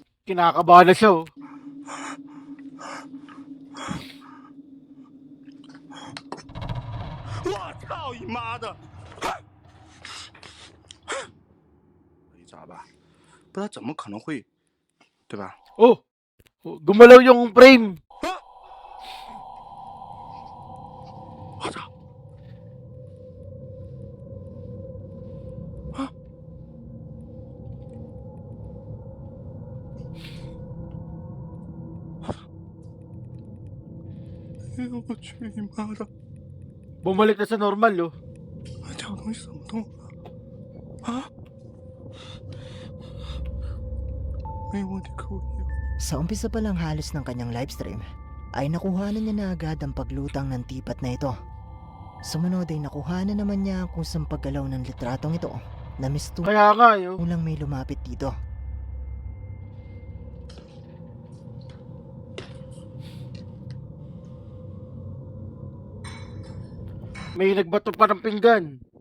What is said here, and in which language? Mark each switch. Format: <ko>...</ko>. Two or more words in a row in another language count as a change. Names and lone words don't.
<tl>Kinakabahan na siya, oh.</tl> <zh>“我操你妈的！” 一砸吧，不然怎么可能会，对吧？</zh> <tl>Oh, oh, gumalaw yung frame.</tl> <zh>我操！啊！哎呦我去你妈的！</zh> <tl>Bumalik na sa normal, oh.</tl> <zh>这个东西怎么动啊？没有问题，可以。</zh> <tl>Sa umpisa pa lang halos ng kanyang livestream, ay nakuhanan niya na agad ang paglutang ng tipat na ito. Sumunod ay nakuhanan naman niya ang kusang paggalaw ng litratong ito na mistulang Kaya nga, yo. may lumapit dito. May nagbato pa ng pinggan.</tl>